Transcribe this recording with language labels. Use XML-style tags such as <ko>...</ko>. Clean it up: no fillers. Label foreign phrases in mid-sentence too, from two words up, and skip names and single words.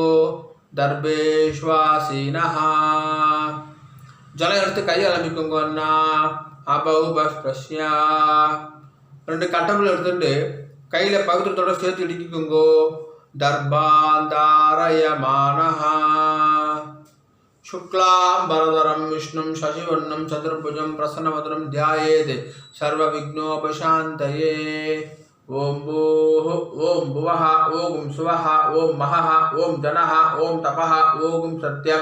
<ta>தர்பேஷ்வாசீனஹா. ஜலம் எடுத்து கை அலம்பிக்கோங்க அண்ணா.</ta> <sa>அபௌபஸ்பிரஸ்யா.</sa> <ta>ரெண்டு கட்டபில் எடுத்துட்டு கையில் பவித்திரத்தோட சேர்த்து இடிக்கோங்கோ.</ta> <sa>தர்பாந்தாரயமானஹா. शुक्लांबरधरं विष्णुं शशिवर्णं चतुर्भुजं प्रसन्नवदनं ध्यायेत् सर्वविघ्नोपशान्तये. ओम भूः ओम भुवः ओम सुवः ओम महः ओम जनः ओम तपः ओम सत्यम्.</sa>